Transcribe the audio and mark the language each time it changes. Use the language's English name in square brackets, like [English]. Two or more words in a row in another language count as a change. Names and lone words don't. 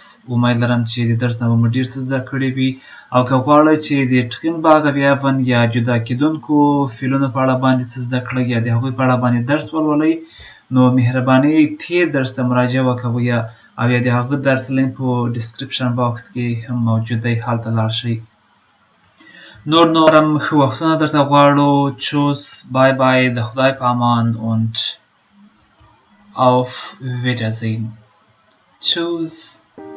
[Pashto] امید لرم چې د درس نه به مو ډېر څه زده کړي وي. او که غواړئ چې د [German] scheinbare Verben [Pashto] یا جدا کیدونکو فعلونو په اړه باندې څه زده کړئ یا د هغوی په اړه باندې درس ولولئ نو مهرباني تیر درس ته مراجعه وکوئ او یا د هغه درس لینک په [English] description box [Pashto] کې هم موجود دی، هلته لاړ شئ. نورم ښه وختونه درته غواړو. [German] Tschüss, [English] bye bye, [Pashto] د خدای په امان [German] und auf Wiedersehen. Tschüss.